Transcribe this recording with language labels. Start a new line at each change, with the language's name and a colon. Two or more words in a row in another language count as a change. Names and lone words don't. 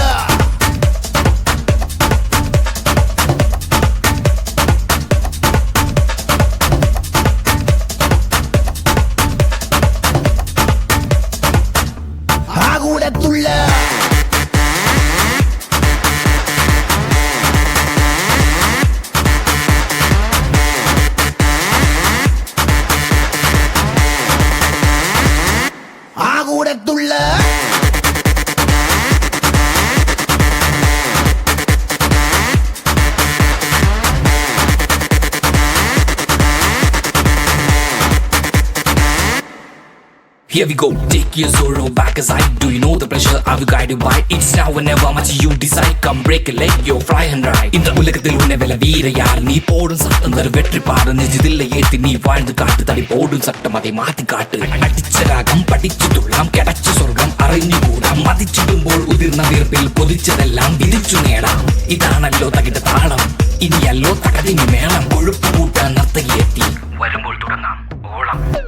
Malayalam: കൂടത്തുള്ള കൂടത്തുള്ള
English: Here we go, take your sorrow back as I do. You know the pressure I will guide you by. It's now or never much you decide. Come break a leg, yo fly and ride. In the
Tamil: உலகத்தில் உன்னை வெல்ல வீர யார் நீ போடும் சட்டம் தரு வெற்றி பாடு நெஞ்சிதில்லை ஏத்தி நீ வாழ்ந்து காட்டு தடி போடும் சட்டம் அதை மாத்தி காட்டு அடிச்ச ராகம் படிச்சு துள்ளாம் கிடைச்ச சொர்க்கம்
Malayalam: അറിഞ്ഞു കൂടാം മതിച്ചിടുമ്പോൾ ഉതിർന്ന വീർപ്പിൽ പൊതിച്ചതെല്ലാം വിധിച്ചു നേടാം ഇതാണല്ലോ തകിട താളം ഇനിയല്ലോ തകതിനി മേളം കൊഴുപ്പ് കൂട്ടാൻ നർത്തകിയെത്തി വരുമ്പോൾ തുടങ്ങാം ഓളം